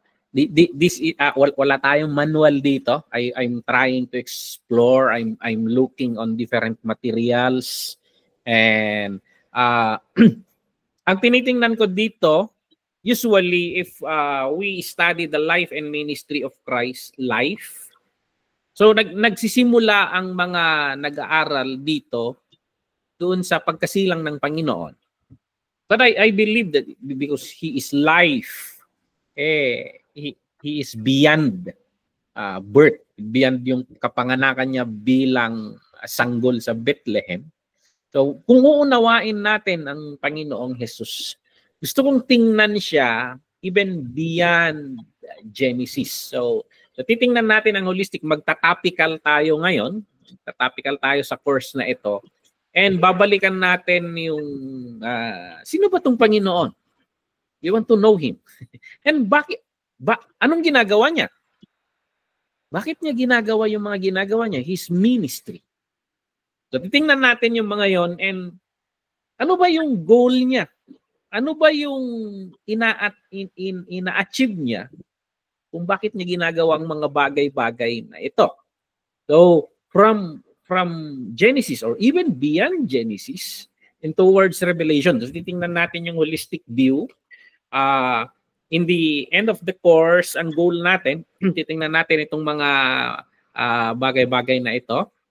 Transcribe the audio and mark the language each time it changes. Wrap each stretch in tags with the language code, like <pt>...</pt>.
<tl>Wala tayong manual dito.</tl> <en>I'm trying to explore. I'm looking on different materials.</en> <tl>And ang tinitingnan ko dito,</tl> <en>usually if we study the Life and Ministry of Christ life,</en> <tl>so nagsisimula ang mga nag-aaral dito doon sa pagkasilang ng Panginoon.</tl> <en>But I believe that because He is life, He is beyond birth, beyond</en> <tl>yung kapanganakan niya bilang sanggol sa Bethlehem. So, kung uunawain natin ang Panginoong Jesus, gusto kong tingnan siya</tl> <en>even beyond Genesis.</en> <tl>So titingnan natin ang holistic. Magtatopical tayo ngayon. Magtatopical tayo sa course na ito. And babalikan natin yung sino ba itong Panginoon?</tl> <en>You want to know Him.</en> <tl>And bakit? Anong ginagawa niya? Bakit niya ginagawa yung mga ginagawa niya?</tl> <en>His ministry.</en> <tl>So titingnan natin yung mga yon, and ano ba yung goal niya? Ano ba yung ina-achieve niya kung bakit niya ginagawa ang mga bagay-bagay na ito?</tl> <en>So from Genesis or even beyond Genesis and towards Revelation, so</en> <tl>titingnan natin yung</tl> <en>holistic view. In the end of the course,</en> <tl>ang goal natin, titingnan natin itong mga bagay-bagay na ito.</tl>